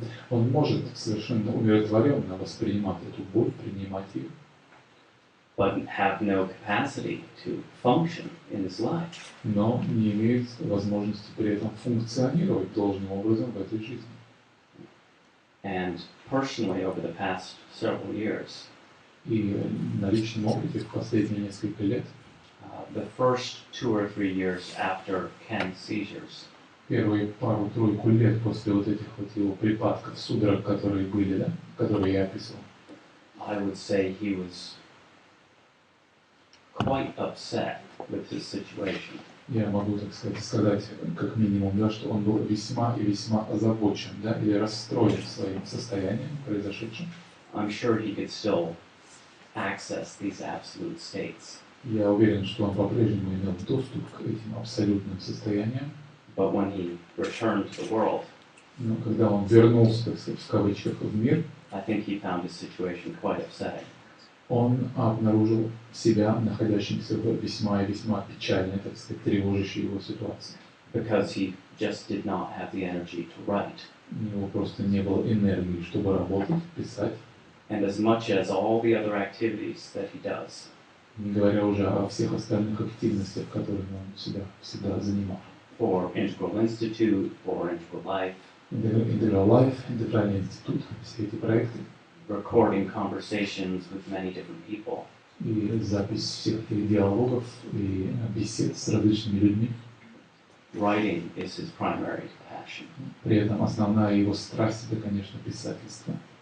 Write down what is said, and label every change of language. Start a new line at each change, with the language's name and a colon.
Russian: он может совершенно умиротворенно воспринимать эту боль, принимать ее,
English: But have no capacity to function in his life.
Russian: но не имеет возможности при этом функционировать должным образом в этой жизни.
English: And personally, over the past several years,
Russian: И на личном опыте в последние несколько лет,
English: the first 2 or 3 years after Ken's seizures,
Russian: первые пару-тройку лет после вот этих вот его припадков, судорог, которые были, да, которые я описывал,
English: I would say he was quite upset with his situation.
Russian: я могу, так сказать, как минимум, да, что он был весьма и весьма озабочен, да, или расстроен своим состоянием произошедшим.
English: I'm sure he could still access these absolute states,
Russian: Я уверен, что он по-прежнему имел доступ к этим абсолютным состояниям,
English: but when he returned to the world,
Russian: но когда он вернулся, так сказать, в кавычках, в мир,
English: I think he found his situation quite upsetting.
Russian: он обнаружил себя находящимся в весьма и весьма печальной, так сказать, тревожащей его ситуации.
English: Because he just did not have the energy to write.
Russian: У него просто не было энергии, чтобы работать, писать,
English: And as much as all the other activities that he does,
Russian: не говоря уже о всех остальных активностях, которыми он себя всегда занимал.
English: for Integral Institute, for Integral Life,
Russian: Integral Life, Интегральный институт, все эти проекты
English: recording conversations with many different people,
Russian: и запись всех этих диалогов и бесед с различными людьми.
English: writing is his primary passion.
Russian: При этом основная его страсть это, конечно, писательство.